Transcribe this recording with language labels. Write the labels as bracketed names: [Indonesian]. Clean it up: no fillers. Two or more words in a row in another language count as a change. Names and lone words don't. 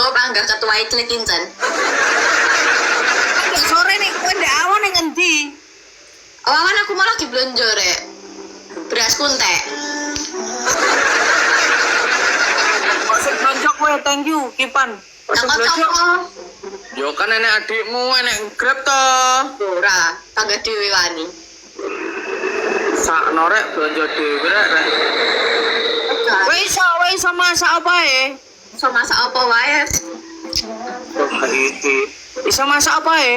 [Javanese] panggah ketua Itlik Kincen. Sore nih kowe ndek awan ning endi? Awan aku malah diblonjo rek. Beras kuntek. Kok sing blonjo kowe, [English] thank you Kipan. [Javanese] Kok sing blonjo? Yo kan enek adikmu, enek Grab to. Ora, tangga dhewe wani. Sakno rek blonjo dhewe rek. Kowe iso masak apa e? Iso masak apa wae? Kok iki? Iso masak apa e?